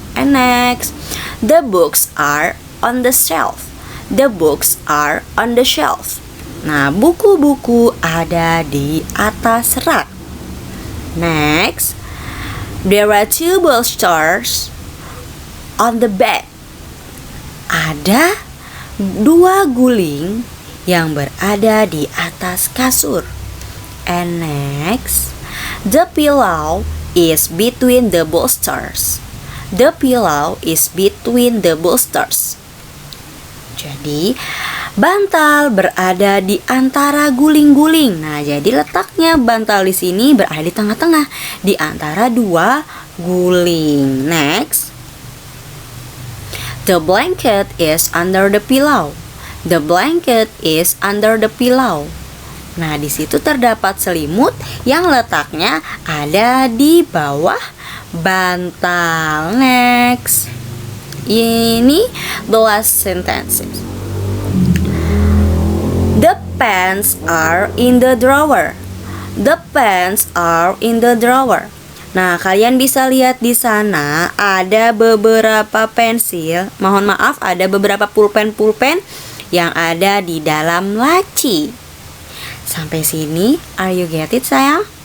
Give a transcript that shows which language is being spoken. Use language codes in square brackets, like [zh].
[en] And next, the books are on the shelf. The books are on the shelf. [id] Nah, buku-buku ada di atas rak. [en] Next, there are two bolsters on the bed. [id] Ada dua guling yang berada di atas kasur. [en] And next, the pillow is between the bolsters. The pillow is between the bolsters. [id] Jadi, bantal berada di antara guling-guling. Nah, jadi letaknya bantal di sini berada di tengah-tengah, di antara dua guling. [en] Next, the blanket is under the pillow. The blanket is under the pillow. [id] Nah, di situ terdapat selimut yang letaknya ada di bawah bantal. [en] Next, ini the last sentences. The pens are in the drawer. The pens are in the drawer. [id] Nah, kalian bisa lihat di sana ada beberapa pensil. Mohon maaf, ada beberapa pulpen yang ada di dalam laci. Sampai sini, [en] are you get it sayang?